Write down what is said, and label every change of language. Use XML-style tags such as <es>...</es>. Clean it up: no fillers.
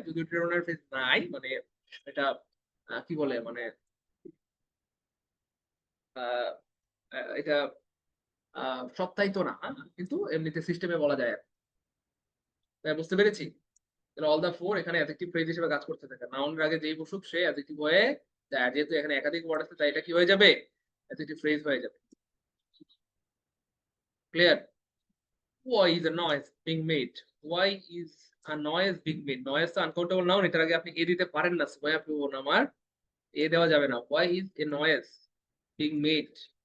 <bn>যদি determiner phrase নাই, মানে এটা কি বলে, মানে আহ, এটা সপ্তাহিত না, কিন্তু এমনিতে সিস্টেমে বলা যায় আর কি। তাই বুঝতে পেরেছি? তাহলে অল দা ফোর এখানে অ্যাডজেক্টিভ ফ্রেজ হিসেবে কাজ করতে থাকে। নাউনের আগে যেই বসুক সে অ্যাডজেক্টিভ হয়ে যায়। আর যেহেতু এখানে একাধিক ওয়ার্ড আছে, তাই এটা কি হয়ে যাবে? অ্যাডজেক্টিভ ফ্রেজ হয়ে যাবে। Clear?</bn> <en>Why is a noise being made? Why is a noise being made?</en> <bn>Noise তো আনকাউন্টেবল নাউন, এটার আগে আপনি এ দিতে পারেন না। সোয়া বোন আমার, এ দেওয়া যাবে না।</bn> <en>Why is a noise being made?</en>